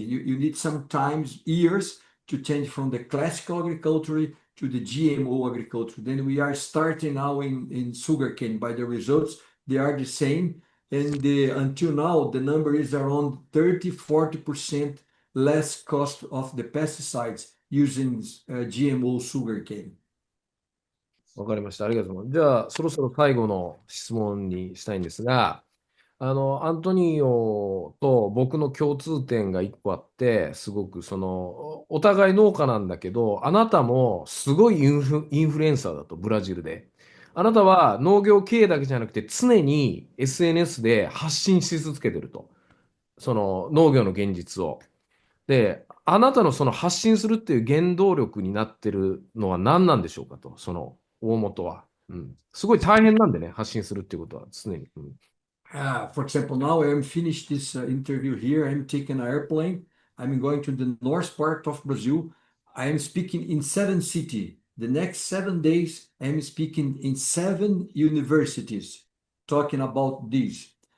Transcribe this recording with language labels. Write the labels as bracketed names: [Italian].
[English] You need sometimes years to change from the classical agriculture to the GMO agriculture. Then we are starting now in sugarcane. By the results, they are the same. And until now, the number is around 30-40% less cost of the pesticides using GMO sugarcane. [Japanese] わかりました。ありがとうございます。じゃあ、そろそろ最後の質問にしたいんですが、アントニオと僕の共通点が一個あって、すごくお互い農家なんだけど、あなたもすごいインフルエンサーだと、ブラジルで。あなたは農業経営だけじゃなくて、常に SNS で発信し続けてると。農業の現実を。で、あなたの発信するっていう原動力になってるのは何なんでしょうかと、大元は。すごい大変なんでね、発信するっていうことは常に。 [English] For example, now I'm finished this interview here. I'm taking an airplane. I'm going to the north part of Brazil. I am speaking in 7 cities. The next 7 days, I'm speaking in 7 universities, talking about this.